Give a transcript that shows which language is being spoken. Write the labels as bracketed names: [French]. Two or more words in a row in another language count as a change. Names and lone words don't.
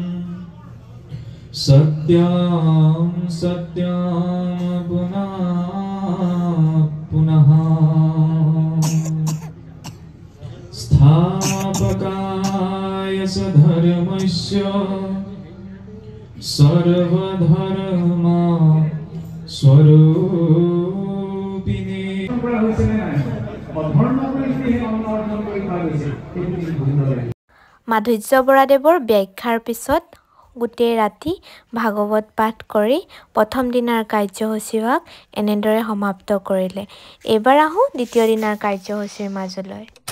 [Sanskrit] सत्यं सत्यं पुनः पुनः स्थापकाय स धर्मस्य सर्वधर्म स्वरूपिणे। [Assamese] মাধুৰ্য বৰাদেৱৰ ব্যাখ্যাৰ পিছত গোটেই ৰাতি ভাগৱত পাঠ কৰি প্ৰথম দিনাৰ কাৰ্যসূচীভাগ এনেদৰে সমাপ্ত কৰিলে। এইবাৰ আহোঁ দ্বিতীয় দিনাৰ কাৰ্যসূচীৰ মাজলৈ।